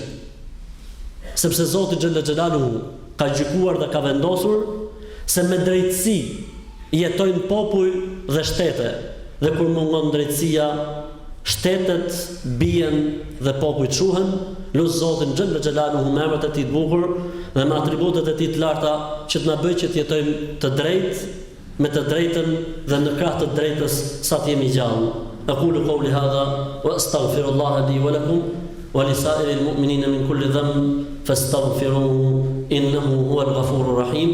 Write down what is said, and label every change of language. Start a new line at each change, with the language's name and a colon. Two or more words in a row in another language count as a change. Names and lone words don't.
Albanian: Sepse Zoti
Arabic: جل جلاله
Albanian: ka gjykuar dhe ka vendosur se me drejtësi jetojnë popull dhe shtete, dhe kur mungon drejtësia, shtetet bien dhe popujt quhen. Lut Zotin
Arabic: جل جلاله
Albanian: me emrat e tij të bukur dhe me atributet e tij të larta që të na bëjë që të jetojmë të drejtë, me të drejtën dhe në krah të drejtës sa të jemi gjallë.
Arabic: أقول قولي هذا وأستغفر الله لي ولكم ولسائر المؤمنين من كل ذنب فاستغفروه إنه هو الغفور الرحيم.